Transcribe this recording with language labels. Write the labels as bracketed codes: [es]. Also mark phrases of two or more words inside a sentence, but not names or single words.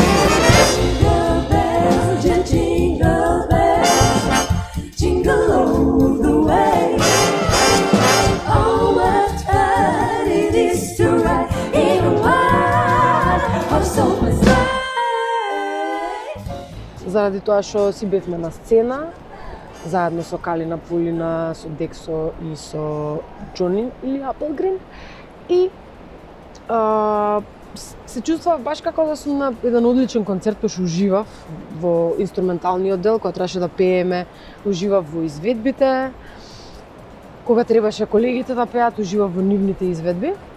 [en] Jingle bells, jingle bells, jingle all the way. Oh, what fun it is to ride in a one-horse open sleigh. [mk] заради тоа што си бевме на сцена, заедно со Калина Полина, со Дексо и со Джони или Applegrim. И се чувствував баш како да сум на еден одличен концерт, кој што уживав во инструменталниот дел, кога требаше да пееме, уживав во изведбите, кога требаше колегите да пеат, уживав во нивните изведби.